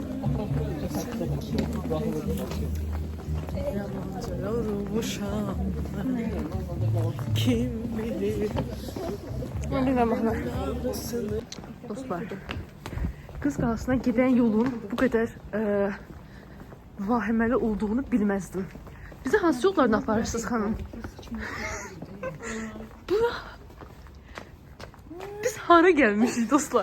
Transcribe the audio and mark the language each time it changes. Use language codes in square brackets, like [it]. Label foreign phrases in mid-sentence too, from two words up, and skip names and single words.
[az] Kim bilir? Bilmem mahnı. Dostlar. [tr] Kız Qalasına giden yolun bu kadar vahiməli olduğunu bilməzdim. [az] Bizi hansı yollardan aparırsınız xanım? Biz hara gelmişiz dostlar?